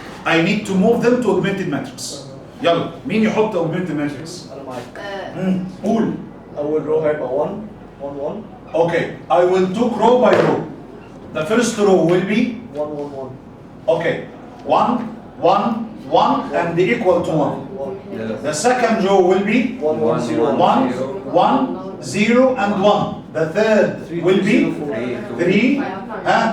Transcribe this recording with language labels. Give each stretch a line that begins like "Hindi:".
English: I need to move them to augmented matrix.
Arabic: يلا مين يحط augmented matrix؟ انا معاك. قول. اول رو هيبقى 1 1 1.
English: Okay, I will take row by row. The first row will be 1 1 1. okay 1 1 1 and equal to 1. The second row will be 1 1 0 1 1 0 and 1. The third will be 3 and